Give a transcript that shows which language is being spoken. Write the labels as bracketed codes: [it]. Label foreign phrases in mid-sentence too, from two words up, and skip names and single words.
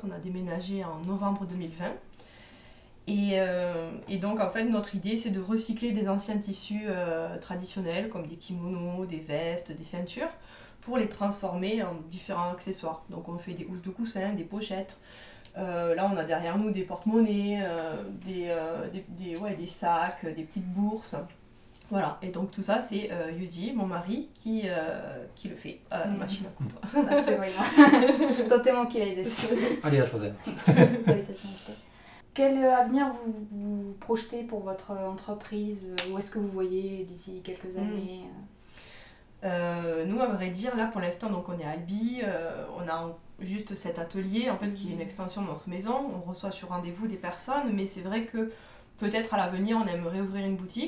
[fr] On a déménagé en novembre 2020. Et donc, en fait, notre idée, c'est de recycler des anciens tissus traditionnels, comme des kimonos, des vestes, des ceintures, pour les transformer en différents accessoires. Donc, on fait des housses de coussin, des pochettes. Là, on a derrière nous des porte-monnaies, des sacs, des petites bourses. Voilà, et donc tout ça, c'est Yuji, mon mari, qui le fait à la machine à coudre. [ja] あ、すごいな。とても綺麗です。ありがとうございます。どういたしまして。 [fr] Quel avenir vous projetez pour votre entreprise? Où est-ce que vous voyez d'ici quelques années? Nous, à vrai dire, là pour l'instant, donc on est à Albi, on a juste cet atelier en fait qui est une extension de notre maison. On reçoit sur rendez-vous des personnes, mais c'est vrai que peut-être à l'avenir, on aimerait ouvrir une boutique.